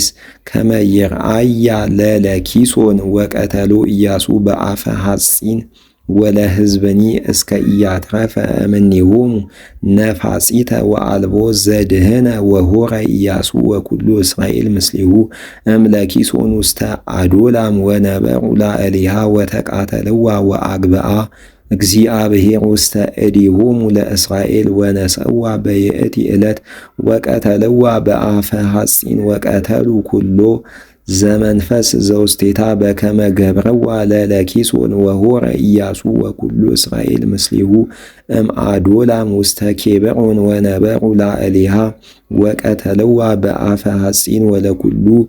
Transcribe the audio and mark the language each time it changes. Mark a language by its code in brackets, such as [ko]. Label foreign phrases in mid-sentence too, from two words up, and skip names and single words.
[gez] ከመ ይርአያ ለለኪሶን ወቀተሎ ኢያሱ በአፈ ሐጺን ወለሕዝብኒ እስከ ኢያትረፈ እምኔሆሙ ነፋጺተ ወአልቦ ዘድህነ ወሆረ ኢያሱ ወኩሉ እስራኤል ምስሌሁ እምለኪሶን ውስተ አዶላም ወነበሩ ላዕሌሃ ወተቃተልዋ ወአግብአ እግዚአብሔር ውስተ እዴሆሙ ለእስራኤል ወነሰዋ በይእቲ ዕለት ወቀተልዋ በአፈ ሐጺን ወቀተሉ ኩሎ ዘመንፈስ ዘውስቴታ በከመ ገብረዋ ለለኪሶን ወሆረ ኢያሱ ወኩሉ እስራኤል ምስሌሁ እምአዶላም ውስተ ኬብሮን ወነበሩ ላዕሌሃ ወቀተልዋ በአፈ ሐጺን ወለኩሉ